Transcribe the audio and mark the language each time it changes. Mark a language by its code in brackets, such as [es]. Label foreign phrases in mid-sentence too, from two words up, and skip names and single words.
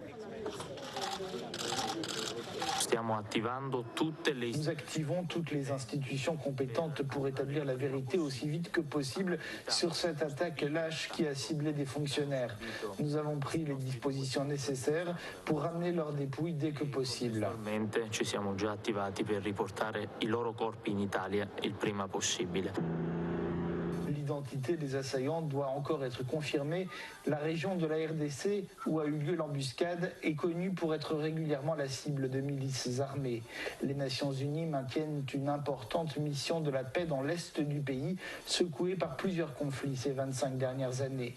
[fr] Nous activons toutes les institutions compétentes pour établir la vérité aussi vite que possible sur cette attaque lâche qui a ciblé des fonctionnaires. Nous avons pris les dispositions nécessaires pour ramener leurs dépouilles dès que possible. [it] Ci siamo già attivati per riportare i loro corpi in Italia il prima possibile. [fr] L'identité des assaillants doit encore être confirmée. La région de la RDC où a eu lieu l'embuscade est connue pour être régulièrement la cible de milices armées. Les Nations Unies maintiennent une importante mission de la paix dans l'est du pays, secouée par plusieurs conflits ces 25 dernières années.